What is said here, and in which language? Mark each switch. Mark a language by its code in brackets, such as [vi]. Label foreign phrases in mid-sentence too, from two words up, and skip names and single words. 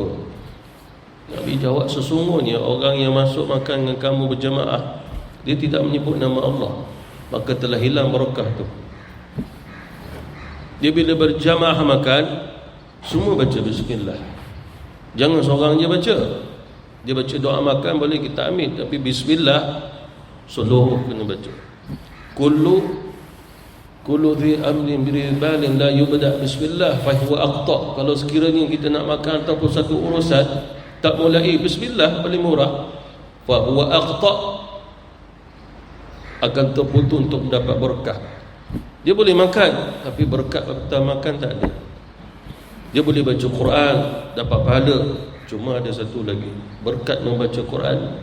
[ms] Nabi jawab, sesungguhnya orang yang masuk makan dengan kamu berjamaah, dia tidak menyebut nama Allah, maka telah hilang barakah tu. Dia bila berjamaah makan, semua baca bismillah. Jangan seorang je baca. Dia baca doa makan boleh kita ambil, tapi bismillah seluruh kena baca. [ar] كل ذي أمر ذي بال لا يبدأ بسم الله فهو أقطع. [ms] Kalau sekiranya kita nak makan ataupun satu urusan tak mulai bismillah, paling murah, [ar] فهو أقطع, [ms] akan terputus untuk mendapat berkah. Dia boleh makan tapi berkat waktu makan tak ada. Dia boleh baca Quran, dapat pahala, cuma ada satu lagi, berkat membaca Quran.